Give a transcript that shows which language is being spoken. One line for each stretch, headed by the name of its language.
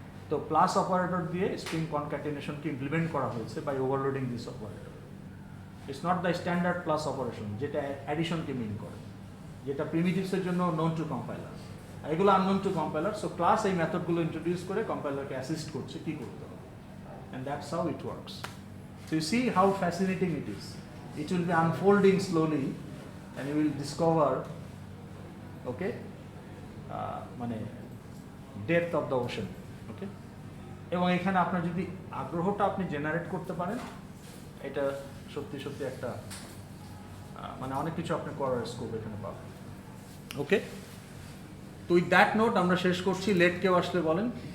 Bangla: তো plus operator দিয়ে string কনক্যাটিনেশনকে implement করা হয়েছে
English: By overloading this operator. It's not the standard plus operation,
Bangla: যেটা অ্যাডিশনকে মিন করে, যেটা প্রিমিটিভসের জন্য
English: known to compiler,
Bangla: আর এগুলো
English: Unknown to compiler.
Bangla: So class এই মেথডগুলো ইন্ট্রোডিউস করে কম্পাইলারকে অ্যাসিস্ট করছে কি করতে হবে,
English: And that's how it works. So you see how fascinating it is. It will be unfolding slowly and you will discover, okay,
Bangla: মানে
English: depth of the ocean, okay?
Bangla: এবং এখানে আপনার যদি আগ্রহটা আপনি জেনারেট করতে পারেন, এটা সত্যি সত্যি একটা মানে অনেক কিছু আপনি করার স্কোপ এখানে পাবেন। ওকে, তো
English: with that note
Bangla: আমরা শেষ করছি। লেট কেউ আসলে বলেন।